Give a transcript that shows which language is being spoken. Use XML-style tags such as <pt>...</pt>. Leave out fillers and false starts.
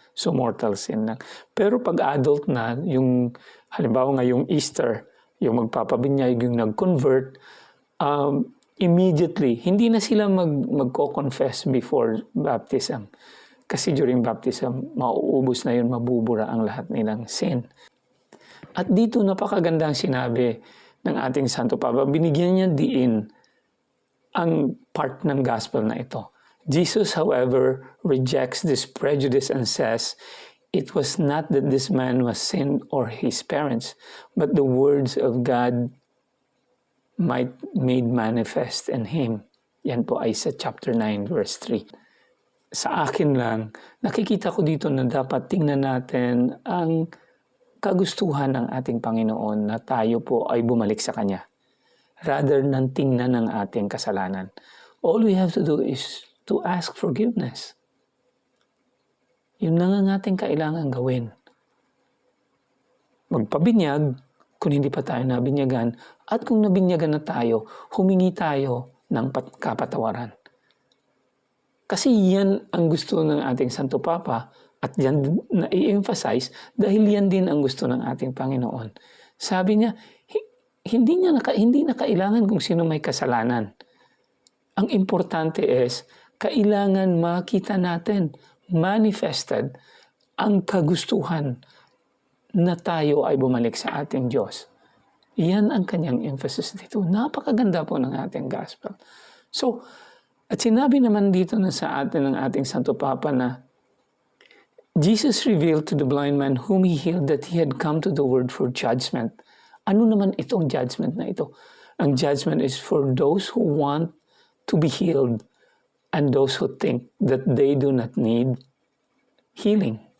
<tl>So mortal sin lang. Pero pag adult na, yung halimbawa ngayong Easter, yung magpapabinyag, yung nag-convert, immediately, hindi na sila magko-confess before baptism. Kasi during baptism, mauubos na yun, mabubura ang lahat nilang sin. At dito napakagandang sinabi ng ating Santo Papa, binigyan niya diin ang part ng gospel na ito.</tl> <en>Jesus, however, rejects this prejudice and says, it was not that this man was sinned or his parents, but the words of God might made manifest in him.</en> <tl>Yan po ay sa chapter 9, verse 3. Sa akin lang, nakikita ko dito na dapat tingnan natin ang kagustuhan ng ating Panginoon na tayo po ay bumalik sa Kanya.</tl> <en>Rather than</en> <tl>tingnan ng ating kasalanan.</tl> <en>All we have to do is to ask forgiveness.</en> <tl>Yun lang ang ating kailangan gawin. Magpabinyag kung hindi pa tayo nabinyagan, at kung nabinyagan na tayo, humingi tayo ng kapatawaran. Kasi yan ang gusto ng ating Santo Papa, at yan na i-emphasize dahil yan din ang gusto ng ating Panginoon. Sabi niya, hindi na kailangan kung sino may kasalanan. Ang importante is, kailangan makita natin, manifested, ang kagustuhan na tayo ay bumalik sa ating Diyos. Iyan ang kanyang emphasis dito. Napakaganda po ng ating gospel. So, at sinabi naman dito na sa atin ng ating Santo Papa na</tl> <en>Jesus revealed to the blind man whom he healed that he had come to the world for judgment.</en> <tl>Ano naman itong judgment na ito? Ang judgment</tl> <en>is for those who want to be healed and those who think that they do not need healing.</en>